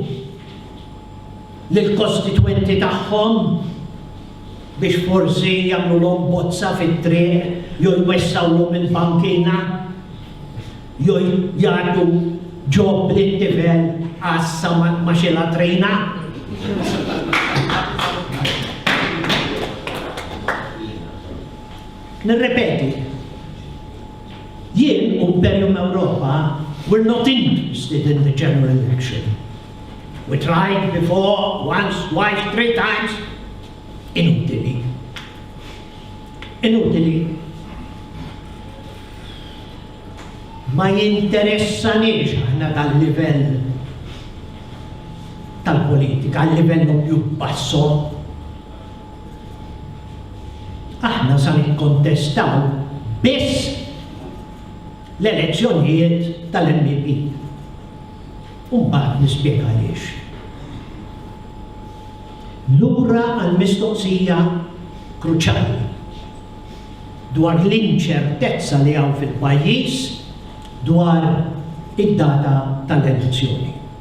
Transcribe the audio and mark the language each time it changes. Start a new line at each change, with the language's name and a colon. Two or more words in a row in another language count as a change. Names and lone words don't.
Maltese: lill-kostituenti tagħhom biex forsi jagħmluhom bozza fit-triq, jew jwessawlhom il-bankina, jew jagħtu ġob lit-tifel għassa ma xilha trejna. Nirrepeti, jien u
English: Imperium Europa were not interested in the general election. We tried before, once, twice, 3 times.
Maltese: Inutili. Inutili. Ma jinteressanix aħna tal-livell tal-politika, għal-livell
Italian: più basso.
Maltese: Aħna sa nikkontestaw biss l-elezzjonijiet tal-MEP. Mbagħad nispjega għaliex. Lura għall-mistoqsija kruċjali dwar l-inċertezza li hawn fil-pajjiż dwar id-data tal-elezzjoni.